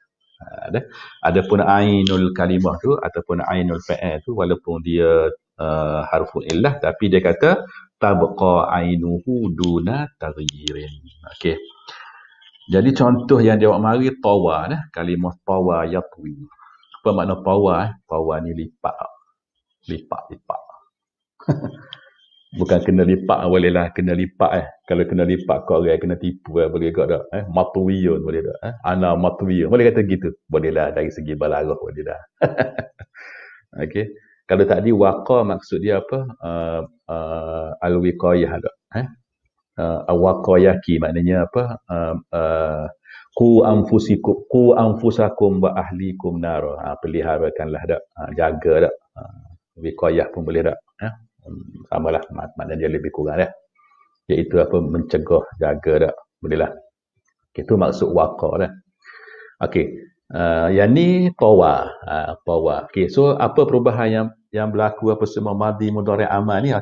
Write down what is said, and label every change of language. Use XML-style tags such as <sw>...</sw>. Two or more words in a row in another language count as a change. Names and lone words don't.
<ms>Adapun</ms> <ar>عين الكلمة</ar> <ms>tu ataupun</ms> <ar>عين الفعل</ar> <ms>tu, walaupun dia</ms> <ar>حرف العلة,</ar> <ms>tapi dia kata</ms> <ar>تبقى عينه دون تغيير.</ar> <ms>Okey. Jadi contoh yang dia buat mari tawa dah, kalimah</ms> <ar>طوى يطوي.</ar> <ms>Apa makna tawa? Tawa ni lipat. Lipat. Bukan kena lipat bolehlah, kena lipat Kalau kena lipat kau orang kena tipu boleh juga tak? Matwiyun boleh tak?</ms> <ar>أنا مطوي.</ar> <ms>Boleh kata gitu. Bolehlah dari segi balaghah boleh dah. Okey. Kalau tadi waqa maksud dia apa? Al-wiqayah tak? Waqayaki maknanya apa?</ms> <ar>قوا أنفسكم وأهليكم نار.</ar> <ms>Peliharakanlah dak. Jaga dak. Wiqayah pun boleh dak. Samalah, maknanya dia lebih kurang dah. Iaitu apa? Mencegah, jaga dak. Bolehlah. Itu maksud waqa dah. Okey. Yang ni tawa. Okey, so apa perubahan yang berlaku apa semua</ms> <ar>ماضي مضارع</ar> <ms>amal ni?</ms>